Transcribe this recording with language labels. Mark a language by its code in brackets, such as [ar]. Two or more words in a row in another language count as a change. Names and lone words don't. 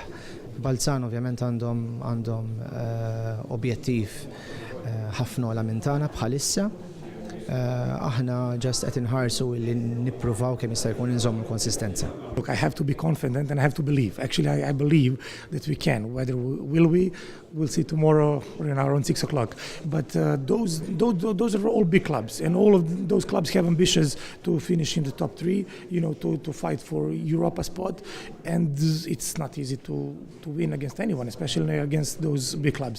[mt] Balzan ovvjament għandhom objettiv ħafna ola minn tagħna bħalissa. Aħna ġast qed inħarsu li nippruvaw kemm jista' jkun inżommu konsistenza. [en] Look, I have to be confident and I have to believe. Actually, I believe that we can. Whether we'll see tomorrow around 6 o'clock. But those are all big clubs, and all of those clubs have ambitions to finish in the top 3. To fight for Europa spot, and it's not easy to win against anyone, especially against those big clubs.